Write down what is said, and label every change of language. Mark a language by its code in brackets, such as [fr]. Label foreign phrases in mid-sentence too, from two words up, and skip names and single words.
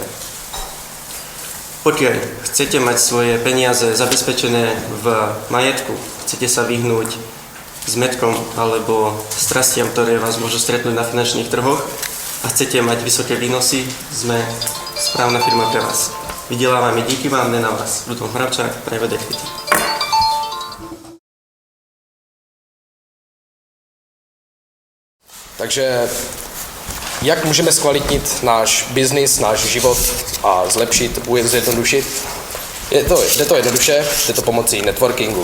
[sk] Pokiaľ chcete mať svoje peniaze zabezpečené v majetku, chcete sa vyhnúť zmetkom alebo strastiam, ktoré vás môžu stretnúť na finančných trhoch a chcete mať vysoké výnosy, sme správna firma pre vás. [cs] Vydelávame díky vám, ne na vás. Ľudom Hravčák, Private Equity. Takže jak můžeme zkvalitnit náš biznis, náš život a zlepšit, zjednodušit? Jde to jednoduše, jde to pomocí networkingu.